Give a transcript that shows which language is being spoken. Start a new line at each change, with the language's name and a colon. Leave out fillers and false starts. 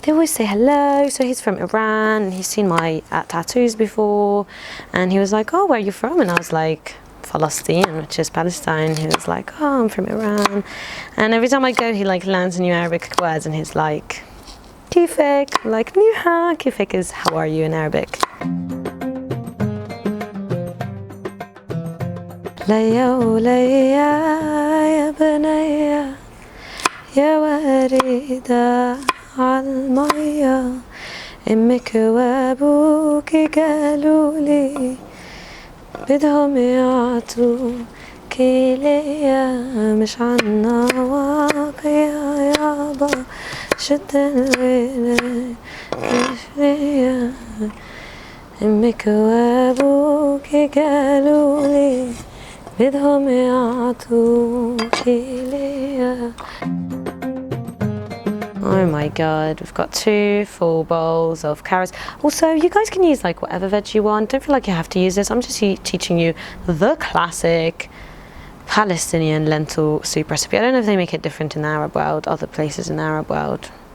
English: They always say hello. So he's from Iran, and he's seen my tattoos before, and he was like, oh, where are you from? And I was like, Palestine, which is Palestine. He was like, oh, I'm from Iran. And every time I go, he like learns new Arabic words, and he's like, kifek, like niha. Kifek is how are you in Arabic.
Arabic: ليا وليا يا بنيا يا وردة عالمية أمك وأبوك قالولي بدهم يعطوكي ليا مش عنا واقية يابا شد الويلة مش ليا أمك وأبوك قالولي بدهم يعطوكي ليا.
English: Oh my god, we've got 2 full bowls of carrots. Also, you guys can use like whatever veg you want. Don't feel like you have to use this. I'm just teaching you the classic Palestinian lentil soup recipe. I don't know if they make it different in the Arab world, other places in the Arab world.